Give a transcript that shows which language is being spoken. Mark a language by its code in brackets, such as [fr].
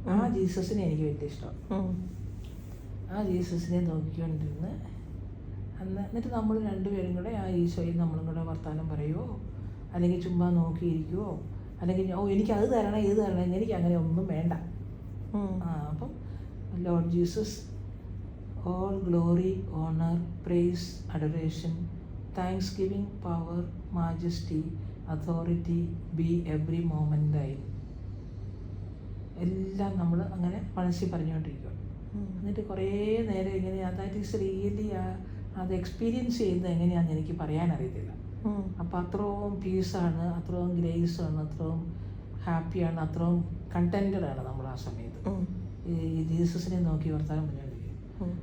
[ml] ആ ജീസസിനെ എനിക്ക് വലിയ ഇഷ്ടം. ആ ജീസസിനെ നോക്കിക്കൊണ്ടിരുന്ന് എന്നിട്ട് നമ്മൾ രണ്ടുപേരും കൂടെ ആ ഈശോയിൽ നമ്മളും കൂടെ വർത്തമാനം പറയുമോ, അല്ലെങ്കിൽ ചുമ്മാ നോക്കിയിരിക്കുമോ, അല്ലെങ്കിൽ എനിക്കത് തരണം ഇത് തരണം, എനിക്ക് അങ്ങനെ ഒന്നും വേണ്ട. [en] അപ്പം Lord Jesus, all glory, honor, praise, adoration, thanksgiving, power, majesty, authority be every moment thine. [ml] എല്ലാം നമ്മൾ അങ്ങനെ മനസ്സിൽ പറഞ്ഞുകൊണ്ടിരിക്കുക. എന്നിട്ട് കുറേ നേരം ഇങ്ങനെ [en] that is really [ml] അത് എക്സ്പീരിയൻസ് ചെയ്യുന്നത് എങ്ങനെയാണെന്ന് എനിക്ക് പറയാനറിയത്തില്ല. അപ്പം അത്രയും പീസാണ്, അത്രയും ഗ്രേസാണ്, അത്രയും ഹാപ്പിയാണ്, അത്രയും കണ്ടൻറ്റഡാണ് നമ്മൾ ആ സമയത്ത് ഈ ജീസസിനെ നോക്കി വർത്താനം പറഞ്ഞുകൊണ്ടിരിക്കും.